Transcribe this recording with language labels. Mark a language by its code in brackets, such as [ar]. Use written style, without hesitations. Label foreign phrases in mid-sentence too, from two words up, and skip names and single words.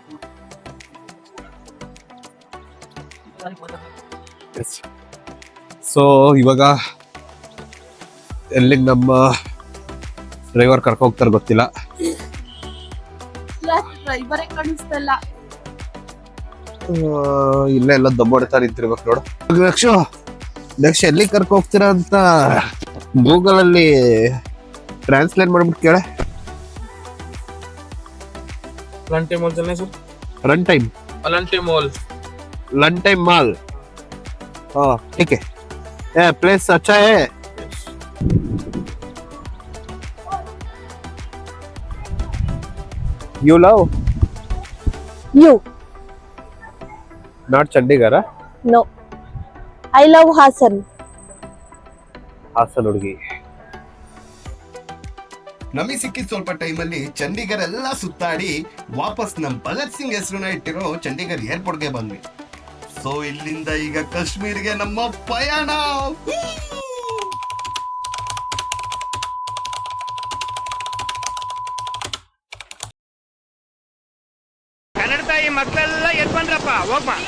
[kn] ಸೊ ಇವಾಗ ಎಲ್ಲಿಗೆ ನಮ್ಮ ಡ್ರೈವರ್ ಕರ್ಕೊ ಹೋಗ್ತಾರೆ ಗೊತ್ತಿಲ್ಲ. ಡ್ರೈವರೇ ಕಾಣಿಸ್ತಲ್ಲ. ಇಲ್ಲೇ ಎಲ್ಲ ದಬ್ಬಾಡ್ತಾ ನಿಂತಿರ್ಬೇಕು ನೋಡು. ನೆಕ್ಸ್ಟ್ ಎಲ್ಲಿ ಕರ್ಕೊ ಹೋಗ್ತೀರಾ ಅಂತ ಗೂಗಲ್ ಅಲ್ಲಿ ಟ್ರಾನ್ಸ್ಲೇಟ್ ಮಾಡ್ಬಿಟ್ಟು ಕೇಳ. [hi] लंटे मॉल चलने सर. रन टाइम मॉल. हाँ ठीक है. प्लेस अच्छा है. [en] You love? You? Not Chandigarh? No. I love Hassan. [kn] ಹಾಸನ್ ಹುಡುಗಿ. ನಮಗೆ ಸಿಕ್ಕಿದ ಸ್ವಲ್ಪ ಟೈಮಲ್ಲಿ ಚಂಡೀಗಢ ಎಲ್ಲ ಸುತ್ತಾಡಿ ವಾಪಸ್ ನಮ್ ಭಗತ್ ಸಿಂಗ್ ಹೆಸರನ್ನ ಇಟ್ಟಿರೋ ಚಂಡೀಗಢ ಏರ್ಪೋರ್ಟ್ಗೆ ಬಂದ್ವಿ. ಸೊ ಇಲ್ಲಿಂದ ಈಗ ಕಾಶ್ಮೀರ್ಗೆ ನಮ್ಮ ಪಯಣ. ಕನ್ನಡ ತಾಯಿ ಮಕ್ಕಳೆಲ್ಲ ಎದ್ ಬಂದ್ರಪ್ಪ, ಹೋಗ್ಮ.